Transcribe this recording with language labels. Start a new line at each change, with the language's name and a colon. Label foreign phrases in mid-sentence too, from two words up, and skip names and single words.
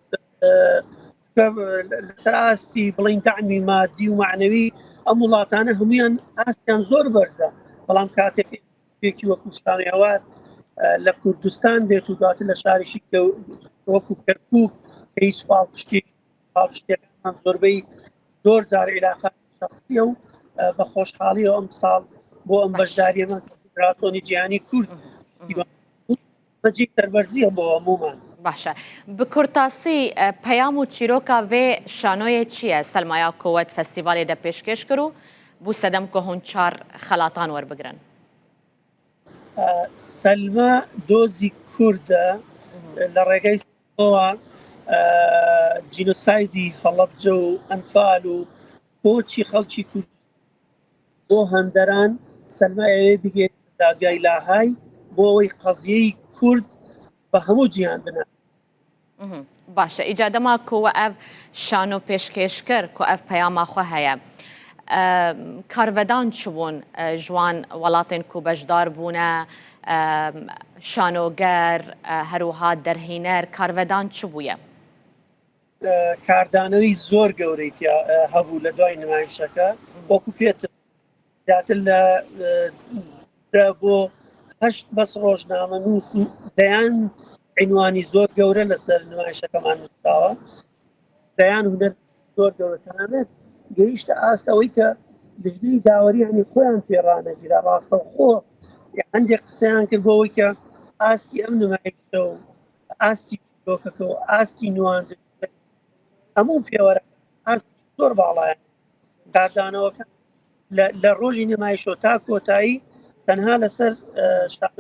Central Kurdish: لەسەر ئاستی بڵین داعمی مادی و معنەوی ئەم وڵاتانە هەمویان ئاستیان زۆر بەرزە بەڵام کاتێک پێکی وەکو شانۆی هەوار لە کوردستان بێت و دواتر لە شاریشی وەکو کەرکووک کە هیچ پاڵپشتەکان زۆربەی زۆر جار عیلاقات شەخسیە و بە خۆشحاڵیەوە ئەم ساڵ بۆ ئەم بەشداریەمە فیدراسیۆنی جیهانی کورد بەجێ سەربەرزیە بۆ هەموومان
Kurdish: باشە bi kurtasî peyam û çîroka vê şanoyê çi ye Selmaya Kowet Festîvalê de pêşkêş kir û bû sedem ku hûn 4 xelatan werbigirin
Central Kurdish: سەلمە دۆزی کووردە لە ڕێگەی جینۆسایدی هەڵەبجە و ئەنفال و بۆچی خەڵکی کورد بۆ هەندەران سەلمە ئەوێ بگێت دادگای لاهای بۆ ئەوەی قەزیەی کورد بە هەموو جیهان بنە
Kurdish: باشە ئیجادەما کۆوە ئەv شانۆ پێشکێشکر کۆ ئەv پەیاماخوا هەیە کارڤەدان چبوون ژوان وڵاتên ku bejdar bûne şanoger herûha derhîner karvedan çi bûye
Central Kurdish: کاردانەوەی زۆر گەورەی هەبوو لە دوای نمایشەکە وەکو پێتر زیاتر لە بۆ 8 بەس ڕۆژنامە نووس و دەیان عینوانی زۆر گەورە لەسەر نمایشەکەمان نووسراوە دەیان هونەر زۆر گەورە تەنانەت گەیشتە ئاستەوەی کە دژنەی داوەریانی خۆیان پێڕانەگیرا ڕاستەوخۆ هەندێک قسەیان کرد بۆەوەی کە ئاستی ئەم نمایشە و ئاستی چیرۆکەکە و ئاستی نوان هەموو پێوەرە ئاستی زۆر باڵایە کاردانەوەکە لە ڕۆژی نمایشۆ تا کۆتایی تەنها لەسەر شانۆی